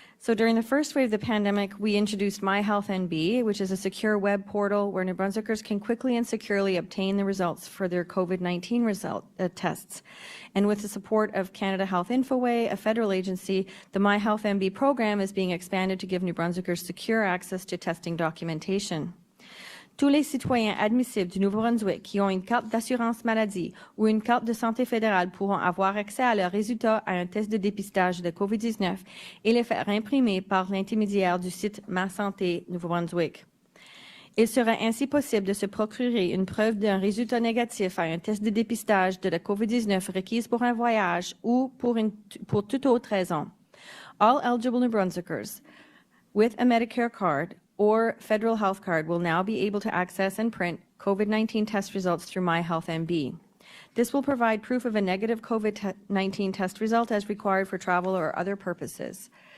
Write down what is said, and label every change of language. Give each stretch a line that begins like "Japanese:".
English: So during the first wave of the pandemic, we introduced My Health NB, which is a secure web portal where New Brunswickers can quickly and securely obtain the results for their COVID-19 tests. And with the support of Canada Health Infoway, a federal agency, the My Health NB program is being expanded to give New Brunswickers secure access to testing documentation.
French: Tous les citoyens admissibles du Nouveau-Brunswick qui ont une carte d'assurance maladie ou une carte de santé fédérale pourront avoir accès à leurs résultats à un test de dépistage de COVID-19 et les faire imprimer par l'intermédiaire du site Ma Santé Nouveau-Brunswick. Il sera ainsi possible de se procurer une preuve d'un résultat négatif à un test de dépistage de la COVID-19 requise pour un voyage ou pour toute autre raison.
English: All eligible New Brunswickers with a Medicare card or federal health card will now be able to access and print COVID-19 test results through My Health NB. This will provide proof of a negative COVID-19 test result as required for travel or other purposes.